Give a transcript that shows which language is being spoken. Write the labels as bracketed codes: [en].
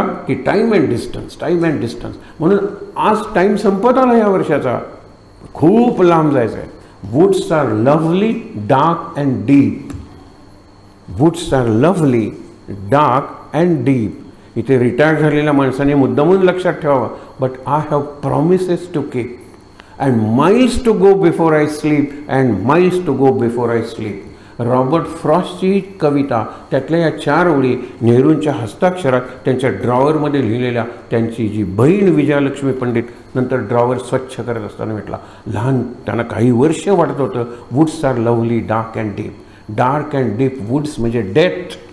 [mr] की [en] Time and distance. [mr] म्हणून आज टाईम संपत आला या वर्षाचा. खूप लांब जायचं आहे. [en] Woods are lovely, dark and deep. Woods are lovely, dark and deep. [mr] इथे रिटायर झालेल्या माणसाने मुद्दामून लक्षात ठेवावं. [en] But I have promises to keep, and miles to go before I sleep, and miles to go before I sleep. [mr] Robert फ्रॉस्टची कविता, त्यातल्या या 4 ओळी नेहरूंच्या हस्ताक्षरात त्यांच्या ड्रॉवरमध्ये लिहिलेल्या. त्यांची जी बहीण विजयालक्ष्मी पंडित नंतर ड्रॉवर स्वच्छ करत असताना म्हटला. लहान त्यांना काही वर्ष वाटत होतं. [en] Woods are lovely, dark and deep. Dark and deep woods म्हणजे death.